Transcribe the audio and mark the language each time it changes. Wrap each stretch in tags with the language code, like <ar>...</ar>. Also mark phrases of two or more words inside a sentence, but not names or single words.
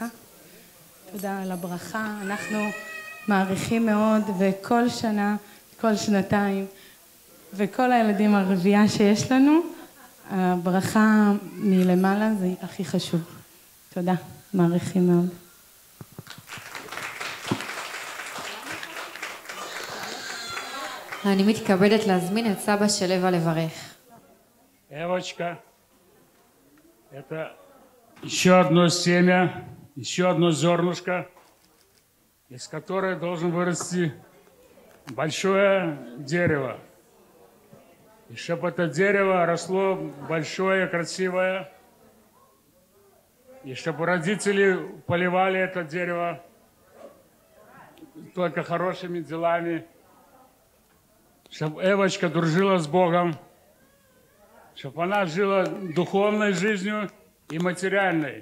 <he>תודה על הברכה, אנחנו מעריכים מאוד, וכל שנה, כל שנתיים, וכל הילדים הרביעה שיש לנו, הברכה מלמעלה זה הכי חשוב. תודה, מעריכים מאוד. אני מתכבדת להזמין את סבא של אווה לברך.</he> <ru>Эвочка, это еще одно семя, еще одно зернышко, из которого должен вырасти большое дерево. И чтобы это дерево росло большое, красивое, и чтобы родители поливали это дерево только хорошими делами, чтобы Эвочка дружила с Богом, чтобы она жила духовной жизнью и материальной.</ru>